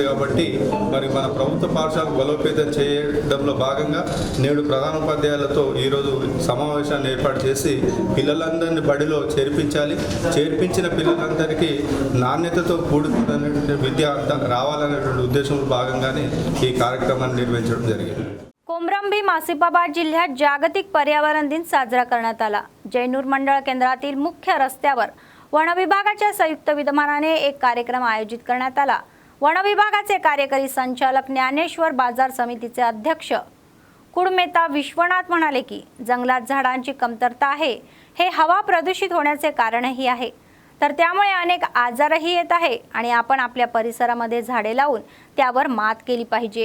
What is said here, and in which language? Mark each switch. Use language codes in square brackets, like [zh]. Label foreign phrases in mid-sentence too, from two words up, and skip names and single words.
[te] కాబట్టి మరి మన ప్రభుత్వ పాఠశాలకు బలోపేతం చేయడంలో భాగంగా నేడు ప్రధానోపాధ్యాయులతో ఈరోజు సమావేశాన్ని ఏర్పాటు చేసి పిల్లలందరినీ బడిలో చేర్పించాలి, చేర్పించిన పిల్లలందరికీ నాణ్యతతో కూడుకున్నటువంటి విద్య రావాలనేటువంటి ఉద్దేశంలో భాగంగానే ఈ కార్యక్రమాన్ని నిర్వహించడం జరిగింది. [mr] कोमरंभी मासिपाबाद जिल्ह्यात जागतिक पर्यावरण दिन साजरा करण्यात आला. जैनूर मंडळ केंद्रातील मुख्य रस्त्यावर वन विभागाच्या संयुक्त विद्यमानाने एक कार्यक्रम आयोजित करण्यात आला. वन विभागाचे कार्यकारी संचालक ज्ञानेश्वर बाजार समितीचे अध्यक्ष कुडमेता विश्वनाथ म्हणाले की जंगलात झाडांची कमतरता आहे हे हवा प्रदूषित होण्याचे कारणही आहे, तर त्यामुळे अनेक आजारही येत आहे आणि आपण आपल्या परिसरामध्ये झाडे लावून त्यावर मात केली पाहिजे.